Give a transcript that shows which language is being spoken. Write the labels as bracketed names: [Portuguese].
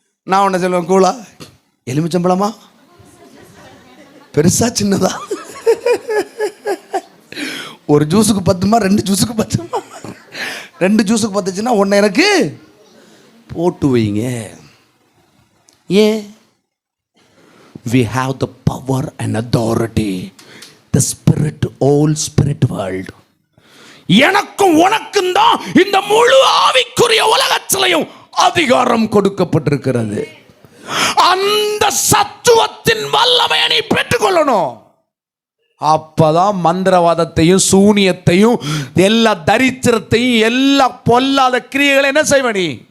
[Tamil] நான் ஒன்று சொல்லுவேன், கூலா எலுமிச்சம்பழமா பெருசா சின்னதா? ஒரு ஜூஸுக்கு பத்துமா, 2 ஜூஸுக்கு பத்துமா? 2 ஜூஸுக்கு பத்துச்சுன்னா ஒன்று எனக்கு போட்டு வைங்க. ஏன்? [English] we have the power and authority, the spirit, all spirit world. [Tamil] எனக்கும் உனக்கும் தான் இந்த முழு ஆவிக்குரிய உலகத்திலையும் அதிகாரம் கொடுக்கப்பட்டிருக்கிறது. அந்த சத்துவத்தின் வல்லமையை நீ பெற்றுக்கொள்ளணும். அப்பதான் மந்திரவாதத்தையும் சூனியத்தையும் எல்லா தரித்திரத்தையும் எல்லா பொல்லாத கிரியைகளை என்ன செய்வ நீ?